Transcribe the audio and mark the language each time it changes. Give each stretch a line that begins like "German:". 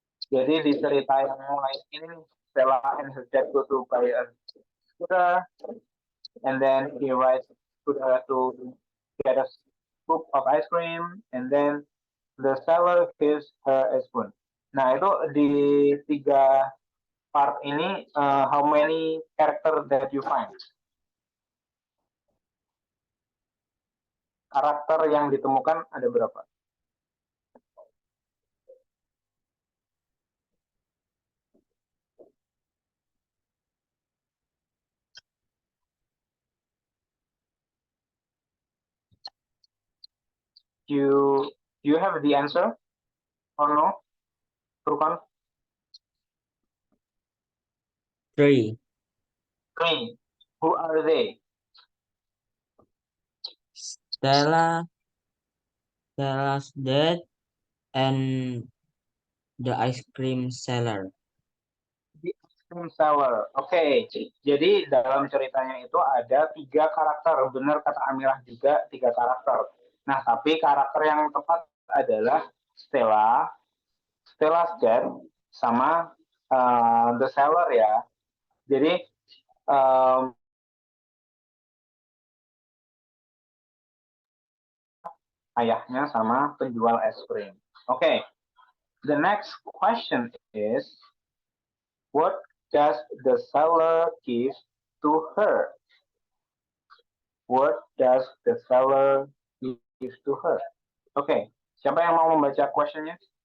Indonesian: Jadi di cerita yang mulai ini,
English: Stella and her dad go to buy a scooter, and then he rides scooter to get a scoop of ice cream, and then the seller gives her a spoon.
Indonesian: Nah itu di 3 part ini,
English: how many character that you find?
Indonesian: Karakter yang ditemukan ada berapa?
English: Do you have the answer or no? Furkan? 3. 3. Who are they? Stella's dad, and the ice cream seller. The ice cream seller. Oke.
Indonesian: Jadi dalam ceritanya itu ada 3 karakter. Benar kata Amirah juga 3 karakter. Nah, tapi karakter yang tepat adalah Stella's dad, sama
English: the seller
Indonesian: ya. Jadi ayahnya sama penjual es krim.
English: Okay, the next question is, what does the seller give to her? What does the seller give to her?
Indonesian: Okay, siapa yang mau membaca questionnya?